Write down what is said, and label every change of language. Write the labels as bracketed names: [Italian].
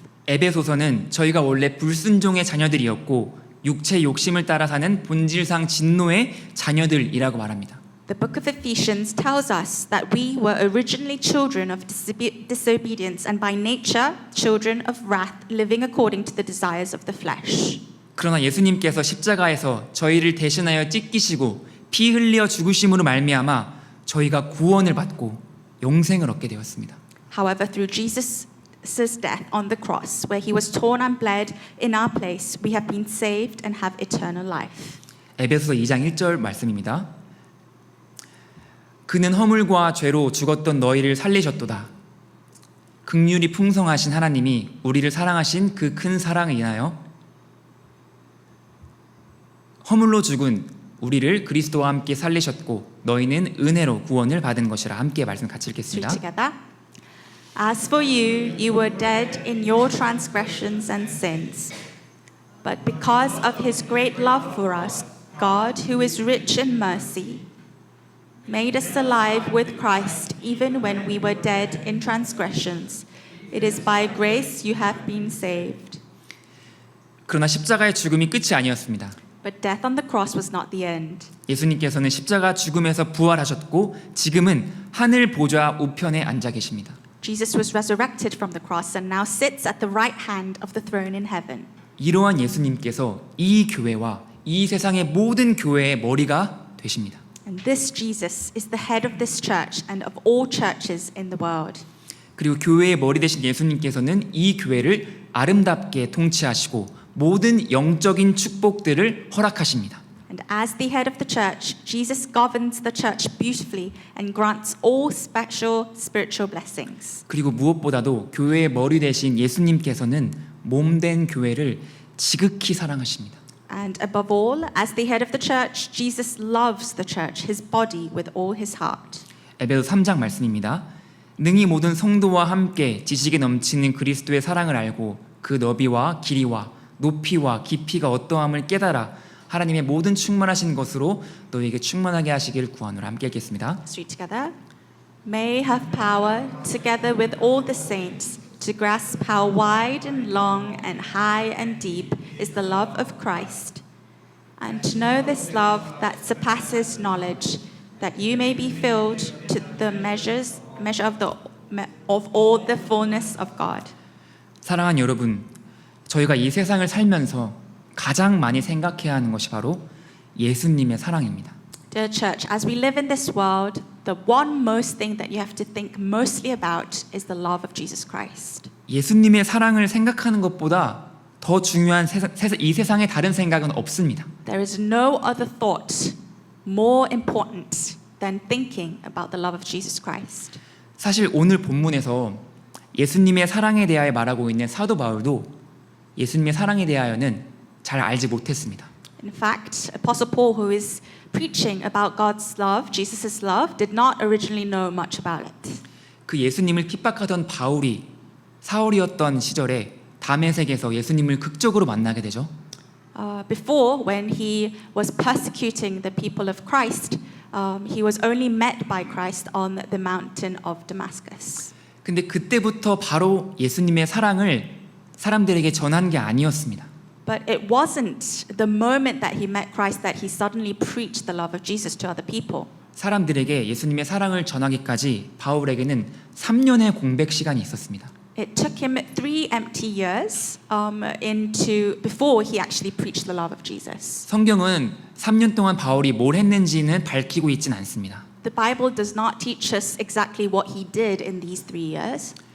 [Korean] 에베소서는 저희가 원래 불순종의 자녀들이었고 육체 욕심을 따라 사는 본질상 진노의 자녀들이라고 말합니다. [English] The book of Ephesians tells us that we were originally children of disobedience and by nature children of wrath, living according to the desires of the flesh. [Korean] 그러나 예수님께서 십자가에서 저희를 대신하여 찢기시고 피 흘려 죽으심으로 말미암아 저희가 구원을 받고 영생을 얻게 되었습니다. [English] However, through Jesus' death on the cross, where he was torn and bled in our place, we have been saved and have eternal life. [Korean] 에베소서 2장 1절 말씀입니다. 그는 허물과 죄로 죽었던 너희를 살리셨도다. 긍휼이 풍성하신 하나님이 우리를 사랑하신 그 큰 사랑을 인하여 허물로 죽은 우리를 그리스도와 함께 살리셨고 너희는 은혜로 구원을 받은 것이라. 함께 말씀 같이 읽겠습니다. [English] Read together. As for you, you were dead in your transgressions and sins. But because of his great love for us, God, who is rich in mercy, made us alive with Christ even when we were dead in transgressions. It is by grace you have been saved. [Korean] 그러나 십자가의 죽음이 끝이 아니었습니다. [English] But death on the cross was not the end. [Korean] 예수님께서는 십자가 죽음에서 부활하셨고 지금은 하늘 보좌 우편에 앉아 계십니다. [English] Jesus was resurrected from the cross and now sits at the right hand of the throne in heaven. [Korean] 이러한 예수님께서 이 교회와 이 세상의 모든 교회의 머리가 되십니다. [English] And this Jesus is the head of this church and of all churches in the world. [Korean] 그리고 교회의 머리 되신 예수님께서는 이 교회를 아름답게 통치하시고 모든 영적인 축복들을 허락하십니다. [English] And as the head of the church, Jesus governs the church beautifully and grants all special spiritual blessings. [Korean] 그리고 무엇보다도 교회의 머리 되신 예수님께서는 몸된 교회를 지극히 사랑하십니다. [English] And above all, as the head of the church, Jesus loves the church, his body, with all his heart. [Korean] 에베소 3장 말씀입니다. 능히 모든 성도와 함께 지식에 넘치는 그리스도의 사랑을 알고 그 너비와 길이와 높이와 깊이가 어떠함을 깨달아 하나님의 모든 충만하신 것으로 너희에게 충만하게 하시기를 구하노라. 함께 읽겠습니다. [English] Let's read together. May have power, together with all the saints, to grasp how wide and long and high and deep is the love of Christ, and to know this love that surpasses knowledge, that you may be filled to the measure of all the fullness of God. [Korean] 사랑하는 여러분, 저희가 이 세상을 살면서 가장 많이 생각해야 하는 것이 바로 예수님의 사랑입니다. [English] Dear church, as we live in this world, the one most thing that you have to think mostly about is the love of Jesus Christ. [Korean] 예수님의 사랑을 생각하는 것보다 더 중요한 이 세상의 다른 생각은 없습니다. [English] There is no other thought more important than thinking about the love of Jesus Christ. [Korean] 사실 오늘 본문에서 예수님의 사랑에 대하여 말하고 있는 사도 바울도 예수님의 사랑에 대하여는 잘 알지 못했습니다. [English] In fact, Apostle Paul, who is preaching about God's love, Jesus' love, did not originally know much about it. [Korean] 그 예수님을 핍박하던 바울이 사울이었던 시절에 다메섹에서 예수님을 극적으로 만나게 되죠. [English] Before, when he was persecuting the people of Christ, he was only met by Christ on the mountain of Damascus. [Korean] 근데 그때부터 바로 예수님의 사랑을 사람들에게 전한 게 아니었습니다. [English] But it wasn't the moment that he met Christ that he suddenly preached the love of Jesus to other people. [Korean] 사람들에게 예수님의 사랑을 전하기까지 바울에게는 3년의 공백 시간이 있었습니다. [English] It took him 3 empty years before he actually preached the love of Jesus. [Korean] 성경은 3년 동안 바울이 뭘 했는지는 밝히고 있진 않습니다. [English] The Bible does not teach us exactly what he did in these 3 years.